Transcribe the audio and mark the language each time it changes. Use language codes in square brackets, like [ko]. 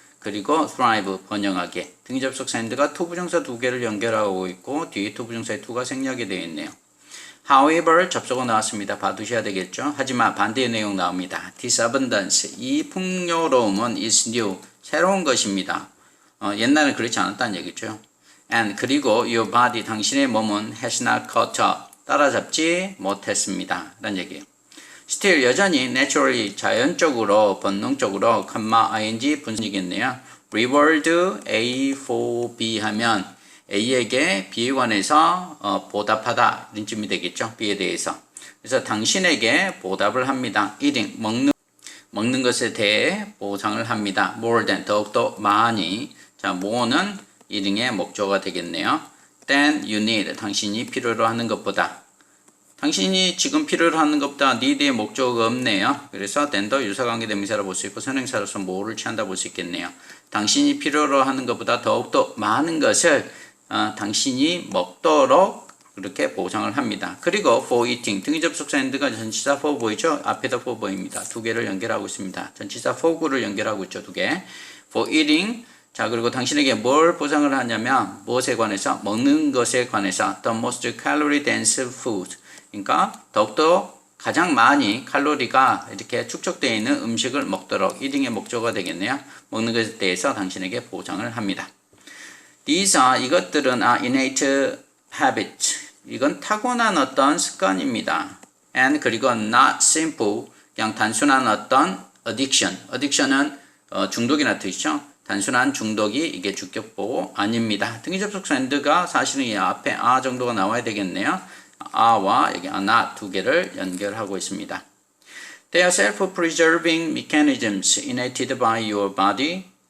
[ko] 그리고 thrive, 번영하게. 등접속사인드가 to 부정사 두 개를 연결하고 있고 뒤에 to 부정사의 to가 생략이 되어 있네요. [en] However, [ko] 접속어 나왔습니다. 봐두셔야 되겠죠. 하지만 반대의 내용 나옵니다. [en] This abundance, [ko] 이 풍요로움은 [en] is new, [ko] 새로운 것입니다. 옛날엔 그렇지 않았다는 얘기죠. [en] And [ko] 그리고 [en] your body, [ko] 당신의 몸은 [en] has not caught up, [ko] 따라잡지 못했습니다. 라는 얘기예요. [en] Still, [ko] 여전히 [en] naturally, [ko] 자연적으로, 본능적으로, ing 분순이겠네요. [en] Reward A for B [ko] 하면 A에게 B에 관해서 보답하다 이런 쯤이 되겠죠. B에 대해서. 그래서 당신에게 보답을 합니다. eating, 먹는 것에 대해 보상을 합니다. [en] more than, [ko] 더욱더 많이. 자, more는 eating의 목적어가 되겠네요. [en] than you need, [ko] 당신이 필요로 하는 것보다. 당신이 지금 필요로 하는 것보다 need의 목적어가 없네요. 그래서 than도 유사관계 대명사로 볼 수 있고 선행사로서 more를 취한다 볼 수 있겠네요. 당신이 필요로 하는 것보다 더욱더 많은 것을 당신이 먹도록 그렇게 보상을 합니다. 그리고 for eating, 등위 접속사 and가 전치사 for 보이죠? 앞에다 for 보입니다. 두 개를 연결하고 있습니다. 전치사 for를 연결하고 있죠. 두 개. for eating. 자, 그리고 당신에게 뭘 보상을 하냐면 무엇에 관해서? 먹는 것에 관해서 [en] the most calorie dense food. [ko] 그러니까 더욱더 가장 많이 칼로리가 이렇게 축적되어 있는 음식을 먹도록 eating의 목적어가 되겠네요. 먹는 것에 대해서 당신에게 보상을 합니다. [en] These are, [ko] 이것들은 innate [en] habit. [ko] 이건 타고난 어떤 습관입니다. [en] and [ko] 그리고 [en] not simple. [ko] 그냥 단순한 어떤 addiction. addiction은 중독이라는 뜻이죠. 단순한 중독이 이게 주격보호 아닙니다. 등기 접속사 and가 사실은 이 앞에 a 정도가 나와야 되겠네요. a와 여기 not 두 개를 연결하고 있습니다. [en] They are self-preserving mechanisms innate by your body.